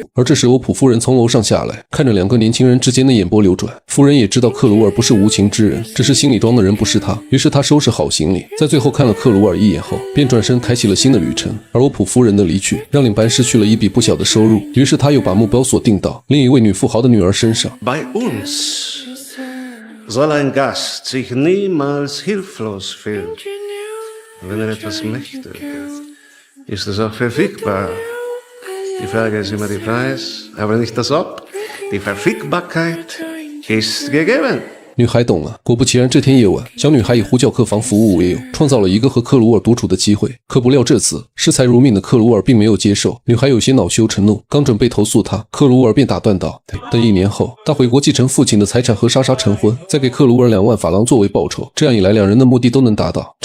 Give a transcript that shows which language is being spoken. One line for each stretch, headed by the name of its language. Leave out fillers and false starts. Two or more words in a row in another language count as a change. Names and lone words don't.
Chinese: 而这时欧普夫人从楼上下来，看着两个年轻人之间的眼波流转，夫人也知道克鲁尔不是无情之人，只是心里装的人不是他。于是她收拾好行李，在最后看了克鲁尔一眼后，便转身开启了新的旅程。而欧普夫人的离去让领班失去了一笔不小的收入，于是他又把目标锁定到另一位女富豪的女儿身上。
German: Bei uns soll ein Gast sich niemals hilflos fühlen. Wenn etwas möchte, ist es auch verfügbar. Die Frage ist immer der Preis, aber nicht das Ob. Die Verfügbarkeit ist gegeben.
Chinese: 女孩懂了，果不其然，这天夜晚，小女孩以呼叫客房服务为由，创造了一个和克鲁尔独处的机会。可不料这次视财如命的克鲁尔并没有接受，女孩有些恼羞成怒，刚准备投诉他，克鲁尔便打断道：“等1年后，他回国继承父亲的财产和莎莎成婚，再给克鲁尔2万法郎作为报酬。这样一来，两人的目的都能达到。”